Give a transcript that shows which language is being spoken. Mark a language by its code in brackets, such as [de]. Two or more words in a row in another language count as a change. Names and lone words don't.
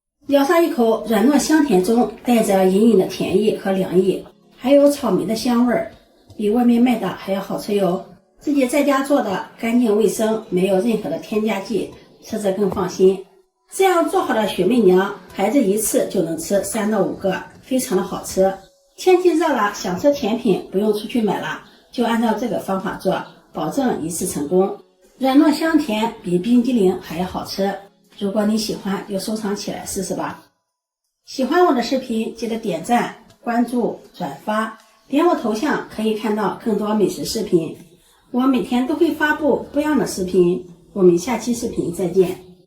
[zh] 咬上一口，軟糯香甜中帶着隱隱的甜意和涼意，還有草莓的香味兒，比外面賣的還要好吃喲。自己在家做的乾淨衛生，沒有任何的添加劑，吃着更放心。這樣做好的雪媚娘，孩子一次就能吃3到5個，非常的好吃。天氣熱了，想吃甜品不用出去買了，就按照這個方法做，保證一次成功。軟糯香甜，比冰激凌還要好吃。如果你喜歡，就收藏起來試試吧。喜歡我的視頻，記得點讚、關注、轉發，點我頭像可以看到更多美食視頻。我每天都會發布不一樣的視頻，我們下期視頻再見。